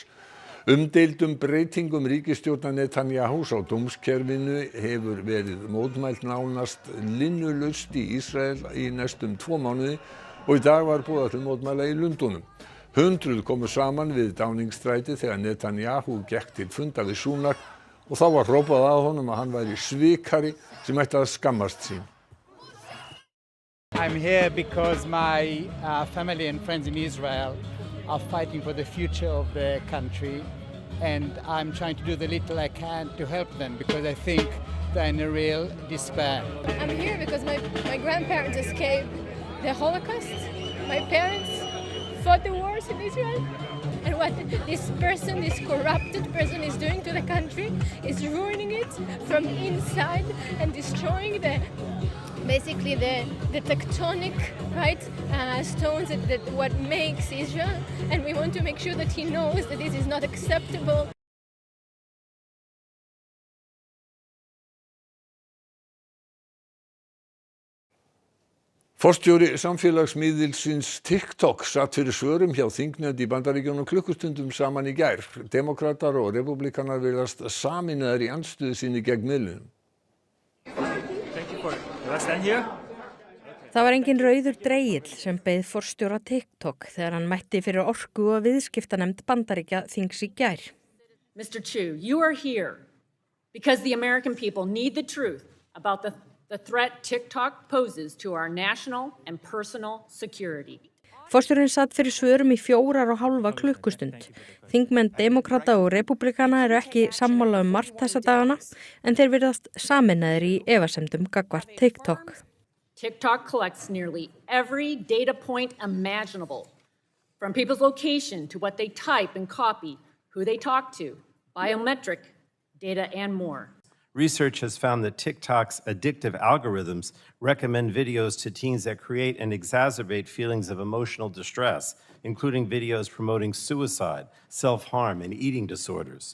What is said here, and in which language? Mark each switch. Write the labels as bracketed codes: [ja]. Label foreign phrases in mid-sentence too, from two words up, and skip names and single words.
[is] Umdeildum breytingum ríkisstjórnar Netanyahus á dómskerfinu hefur verið mótmælt nánast linnulaust í Ísrael í næstum 2 mánuði og í dag var boðað til mótmæla í Lundúnum. 100 komu saman við Downing-stræti þegar Netanyahu gekk til fundar við Sunak og þá var hrópað að honum að hann væri svikari sem ætti að skammast sín. [en] I'm here because my family and friends in Israel are fighting for the future of the country, and I'm trying to do the little I can to help them because I think they're in a real despair. I'm here because my grandparents escaped the Holocaust. My parents fought the wars in Israel, And what this person, this corrupted person is doing to the country is ruining it from inside and destroying basically the tectonic, right, stones that what makes Israel. And we want to make sure that he knows that this is not acceptable. [is] Forstjóri samfélagsmiðilsins TikTok satt fyrir svörum hjá þingnefnd í Bandaríkjunum klukkustundum saman í gær. Demókratar og repúblikanar virðast sameinaðir í andstöðu sinni gegn miðlunum. Það var engin rauður dregill sem beið forstjóra TikTok þegar hann mætti fyrir orku- og viðskiptanefnd Bandaríkja þings í gær. [en] Mr. Chu, you are here because the American people need the truth about the threat TikTok poses to our national and personal security. [is] Forstjórinn satt fyrir svörum í 4,5 klukkustund. Þingmenn demókrata og repúblikana eru ekki sammála margt þessa dagana en þeir virðast sameinaðir í efasemdum gagnvart TikTok. [en] TikTok collects nearly every data point imaginable, from people's location to what they type and copy, who they talk to, biometric data, and more. Research has found that TikTok's addictive algorithms recommend videos to teens that create and exacerbate feelings of emotional distress, including videos promoting suicide, self-harm, and eating disorders.